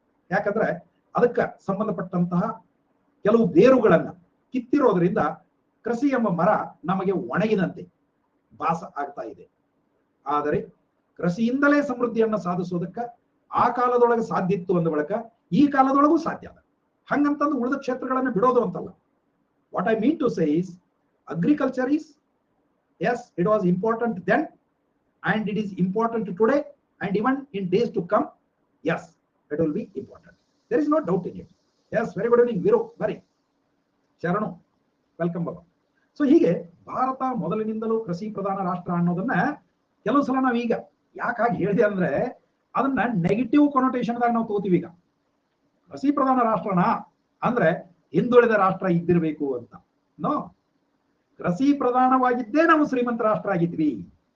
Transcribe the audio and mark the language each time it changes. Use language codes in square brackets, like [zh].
[kn] ಯಾಕಂದ್ರೆ ಅದಕ್ಕೆ ಸಂಬಂಧಪಟ್ಟಂತಹ ಕೆಲವು ಬೇರುಗಳನ್ನ ಕಿತ್ತಿರೋದ್ರಿಂದ ಕೃಷಿ ಎಂಬ ಮರ ನಮಗೆ ಒಣಗಿದಂತೆ ಭಾಸ ಆಗ್ತಾ ಇದೆ. ಆದರೆ ಕೃಷಿಯಿಂದಲೇ ಸಮೃದ್ಧಿಯನ್ನ ಸಾಧಿಸೋದಕ್ಕೆ ಆ ಕಾಲದೊಳಗೆ ಸಾಧ್ಯ ಇತ್ತು ಅಂದ ಬಳಿಕ ಈ ಕಾಲದೊಳಗೂ ಸಾಧ್ಯ ಅದ. ಹಂಗಂತಂದು ಉಳಿದ ಕ್ಷೇತ್ರಗಳನ್ನು ಬಿಡೋದು ಅಂತಲ್ಲ. [en] What I mean to say is, agriculture is, yes, it was important then and it is important today and even in days to come, yes, it will be important. There is no doubt in it. Yes, very good evening Viru, very ಶರಣು, welcome ಬಾಬಾ. [kn] So ಹೀಗೆ ಭಾರತ ಮೊದಲಿನಿಂದಲೂ ಕೃಷಿ ಪ್ರಧಾನ ರಾಷ್ಟ್ರ ಅನ್ನೋದನ್ನ ಕೆಲವು ಸಲ ನಾವು ಈಗ ಯಾಕೆ ಹಾಗೆ ಹೇಳಿದೆ ಅಂದ್ರೆ, ಅದನ್ನ ನೆಗೆಟಿವ್ ಕೊನೋಟೇಷನ್ ದಾಗ ನಾವು ತಗೋತೀವಿ. ಈಗ ಕೃಷಿ ಪ್ರಧಾನ ರಾಷ್ಟ್ರನ ಅಂದ್ರೆ ಹಿಂದುಳಿದ ರಾಷ್ಟ್ರ ಇದ್ದಿರಬೇಕು ಅಂತ. ನೋ, ಕೃಷಿ ಪ್ರಧಾನವಾಗಿದ್ದೇ ನಾವು ಶ್ರೀಮಂತ ರಾಷ್ಟ್ರ ಆಗಿದ್ವಿ.